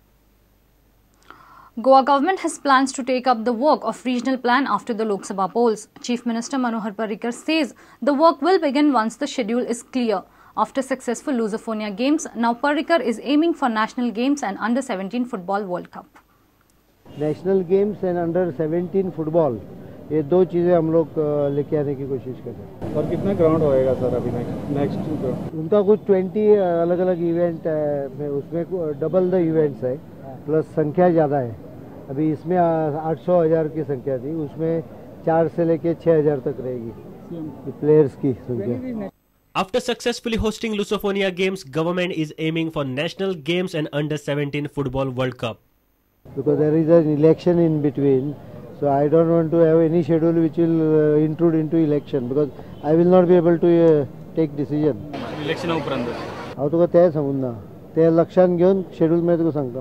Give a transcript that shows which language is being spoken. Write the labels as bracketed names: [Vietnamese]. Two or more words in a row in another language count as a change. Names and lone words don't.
[English] Goa government has plans to take up the work of regional plan after the Lok Sabha polls. Chief Minister Manohar Parrikar says the work will begin once the schedule is clear. After successful Lusophonia Games, now Parrikar is aiming for National Games and Under-17 Football World Cup. National Games and Under-17 Football, [Hindi] ये दो चीज़ें हम लोग लेके आने की कोशिश कर रहे हैं. और कितना ग्राउंड होएगा सर अभी नेक्स्ट? उनका कुछ 20 अलग-अलग इवेंट है, उसमें [English] double the events [Hindi] है, प्लस संख्या ज़्यादा है. अभी इसमें 800,000 की संख्या थी, उसमें 4 से लेके 6,000 तक रहेगी प्लेयर्स की संख्या. [English] After successfully hosting Lusophonia Games, government is aiming for National Games and Under-17 Football World Cup. Because there is an election in between, so I don't want to have any schedule which will intrude into election, because I will not be able to take decision. [Konkani] Election उपरांत. हांव तुका तें सांगून ना, तें लक्षांत घेवन schedule मैं तुका सांगता.